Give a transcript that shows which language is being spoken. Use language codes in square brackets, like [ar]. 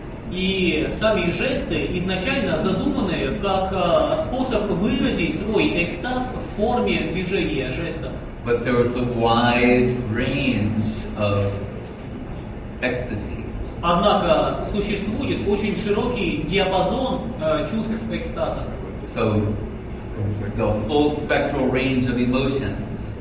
[ru] И сами жесты изначально задуманы как способ выразить свой экстаз в форме движения жестов. [en] But there was a wide range of ecstasy. [ru] Однако существует очень широкий диапазон чувств экстаза. [en] So the full spectral range of emotions.